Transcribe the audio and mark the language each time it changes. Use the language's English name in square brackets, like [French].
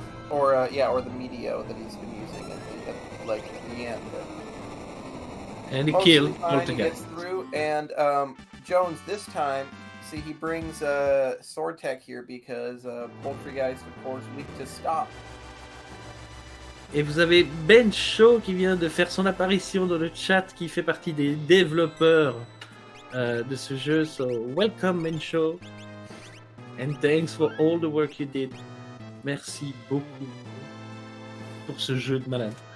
[English] Or the Meteo that he's been using at the end. And he killed He Poltergeist. gets through, and Jones this time, see, he brings Sword Tech here because Poltergeist, of course, weak to stop. [French] Et vous avez Ben Shaw qui vient de faire son apparition dans le chat, qui fait partie des développeurs de ce jeu. [English] So, welcome Ben Shaw. And thanks for all the work you did. [French] Merci beaucoup pour ce jeu de malade.